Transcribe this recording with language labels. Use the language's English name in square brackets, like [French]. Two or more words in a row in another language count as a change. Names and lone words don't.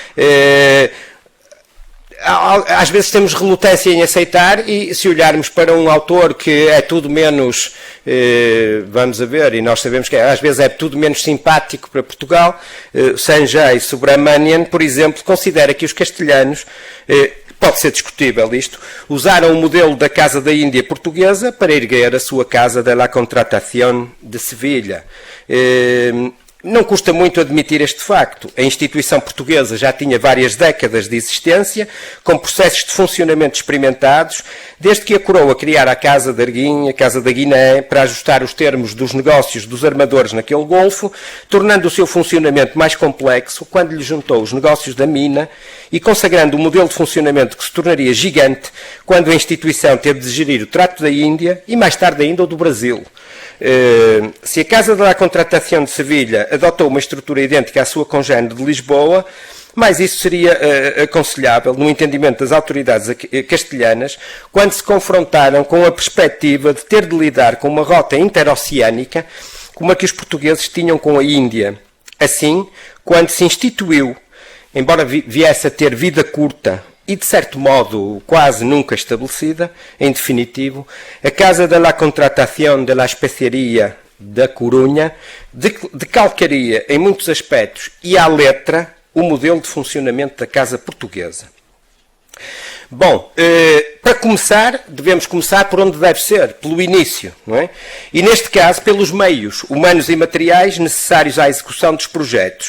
[Portuguese] Às vezes temos relutância em aceitar, e se olharmos para um autor que é tudo menos, [Spanish] vamos a ver, [Portuguese] e nós sabemos que às vezes é tudo menos simpático para Portugal, Sanjay Subramanian, por exemplo, considera que os castelhanos, pode ser discutível isto, usaram o modelo da Casa da Índia portuguesa para erguer a sua Casa de la Contratación de Sevilha. Não custa muito admitir este facto. A instituição portuguesa já tinha várias décadas de existência, com processos de funcionamento experimentados, desde que a coroa criara a Casa de Arguim, a Casa da Guiné, para ajustar os termos dos negócios dos armadores naquele golfo, tornando o seu funcionamento mais complexo quando lhe juntou os negócios da mina e consagrando um modelo de funcionamento que se tornaria gigante quando a instituição teve de gerir o Trato da Índia e mais tarde ainda o do Brasil. Se a Casa de la Contratación de Sevilha adotou uma estrutura idêntica à sua congénere de Lisboa, mas isso seria aconselhável no entendimento das autoridades castelhanas quando se confrontaram com a perspectiva de ter de lidar com uma rota interoceânica como a que os portugueses tinham com a Índia. Assim, quando se instituiu, embora viesse a ter vida curta e, de certo modo, quase nunca estabelecida, em definitivo, a Casa de la Contratación de la Especiaria da Corunha decalcaria, em muitos aspectos e à letra, o modelo de funcionamento da Casa Portuguesa. Bom, para começar, devemos começar por onde deve ser, pelo início, não é? E, neste caso, pelos meios humanos e materiais necessários à execução dos projetos.